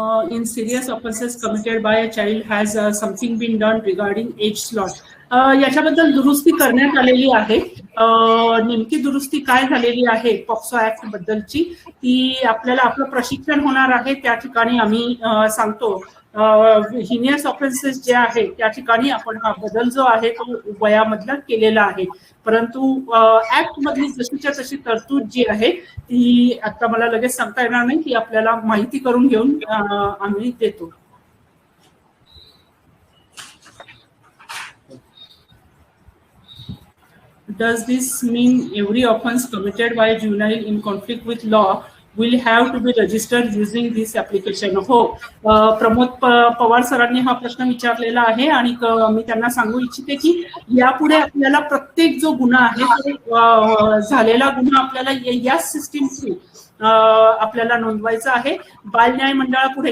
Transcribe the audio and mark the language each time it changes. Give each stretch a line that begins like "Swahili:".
English: In serious offenses committed by a child, has something been done regarding age slot?
Marathi: याच्याबद्दल दुरुस्ती करण्यात आलेली आहे. नेमकी दुरुस्ती काय झालेली आहे पॉक्सो ऍक्ट बद्दलची ती आपल्याला आपलं प्रशिक्षण होणार आहे, त्या ठिकाणी आम्ही सांगतो. हिनियस ऑफेन्सेस जे आहे त्या ठिकाणी आपण हा बदल जो आहे तो वयामधला केलेला आहे, परंतु ऍक्ट मधली जशीच्या तशी तरतूद जी आहे ती आता मला लगेच सांगता येणार नाही, ती आपल्याला माहिती करून घेऊन आम्ही देतो.
English: Does this mean every offense committed by a juvenile in conflict with law will have to be registered using this application?
Marathi: हो, प्रमोद पवार सरांनी हा प्रश्न विचारलेला आहे आणि मी त्यांना सांगू इच्छिते की यापुढे आपल्याला प्रत्येक जो गुन्हा आहे तो झालेला गुन्हा आपल्याला या सिस्टीम थ्रू आपल्याला नोंदवायचा आहे बाल न्याय मंडळापुढे.